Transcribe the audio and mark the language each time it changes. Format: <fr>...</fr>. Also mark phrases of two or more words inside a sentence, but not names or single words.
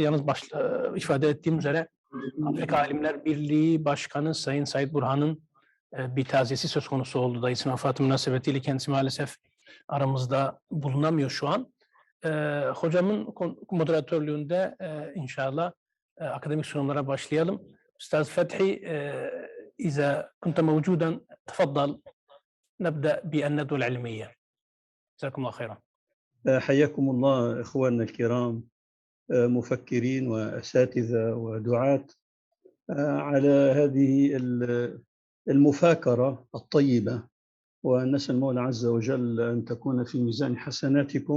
<tr>Yalnız ifade ettiğim üzere Afrika Alimler Birliği Başkanı Sayın Said Burhan'ın bir taziyesi söz konusu oldu. Dayısının vefatı münasebetiyle kendisi maalesef aramızda bulunamıyor şu an. Hocamın moderatörlüğünde inşallah akademik sunumlara başlayalım. Üstaz Fethi,</tr> <ar>إذا كنت موجودا تفضل نبدأ بالندوة العلمية. جزاكم الله خيرا. حياكم الله إخواننا الكرام مفكرين وأساتذة ودعاة على هذه المفاكرة الطيبة، ونسأل المولى عز وجل أن تكون في ميزان حسناتكم.</ar>